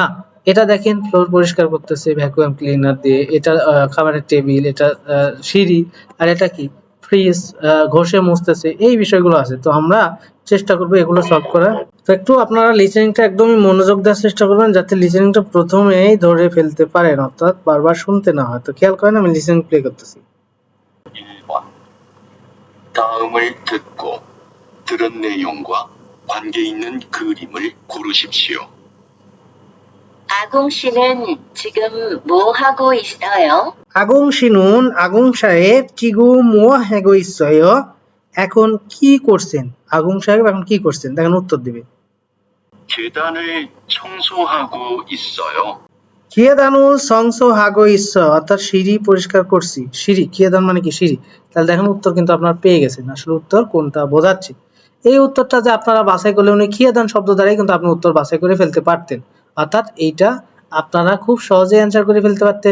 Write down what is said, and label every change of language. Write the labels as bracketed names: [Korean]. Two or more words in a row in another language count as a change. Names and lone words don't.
[Bangla] এটা দেখেন ফ্লোর পরিষ্কার করতেছে ভ্যাকুয়াম ক্লিনার দিয়ে, এটা খাবারের টেবিল, এটা সিঁড়ি, আর এটা কি ফ্রিজ ঘষে মুছতেছে, এই বিষয়গুলো আছে। তো আমরা চেষ্টা করবো এগুলো সলভ করার। তো একটু আপনারা লিসেনিংটা একদমই মনোযোগ দেওয়ার চেষ্টা করবেন যাতে লিসেনিংটা প্রথমেই ধরে ফেলতে পারেন, অর্থাৎ বারবার শুনতে না হয়। তো খেয়াল করেন আমি লিসেনিং প্লে করতেছি। [Korean] 1번 다음을 듣고 들은 내용과 관계 있는 그림을 고르십시오. 아공 씨는 지금 뭐 하고 있어요? 아궁 씨는 আগুং সাহেব 지금 뭐 하고 있어요, [Bangla] এখন কি করছেন? আগুং সাহেব এখন কি করছেন? দেখেন উত্তর দিবে [Korean] 계단을 청소하고 있어요. 계단을 청소하고 있어, [Bangla] অর্থাৎ সিঁড়ি পরিষ্কার করছি। সিঁড়ি কিয়েদান মানে কি সিঁড়ি। তাহলে দেখেন উত্তর কিন্তু আপনারা পেয়ে গেছেন, আসলে উত্তর কোনটা বোঝাচ্ছি। এই উত্তরটা যে আপনারা বাছাই করলে উনি কিয়েদান শব্দ দ্বারাই কিন্তু আপনি উত্তর বাছাই করে ফেলতে পারতেন, অর্থাৎ এইটা আপনারা খুব সহজে অ্যান্সার করে ফেলতে পারতেন।